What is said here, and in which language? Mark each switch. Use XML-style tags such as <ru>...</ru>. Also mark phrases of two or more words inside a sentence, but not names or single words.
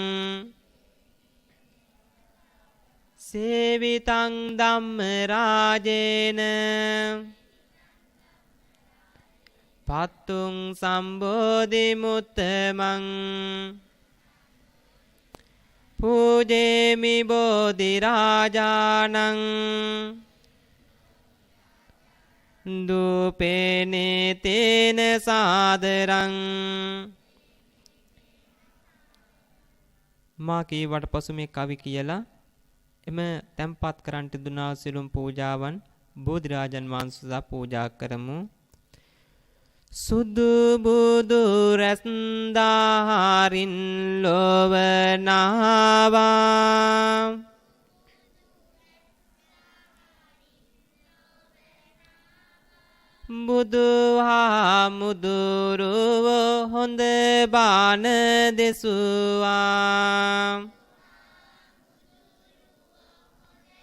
<pi>සේවිතං ධම්ම රාජේන පත්තුං සම්බෝධි මුත්තමං පූජේමි බෝධි රාජානං දූපේනේ තේන සාදරං.</pi> <si>මා කීවට පසු මේ කවි කියලා එම තැන්පත් කරන්ට දුනා සිළුම් පූජාවන් බෝධිරාජන් වහන්සේ පූජා කරමු. සුදු බුදු රැස්දාහරින් ලොවනාවා බුදු හාමුදුරුව හොඳ බාන දෙසුවා</si>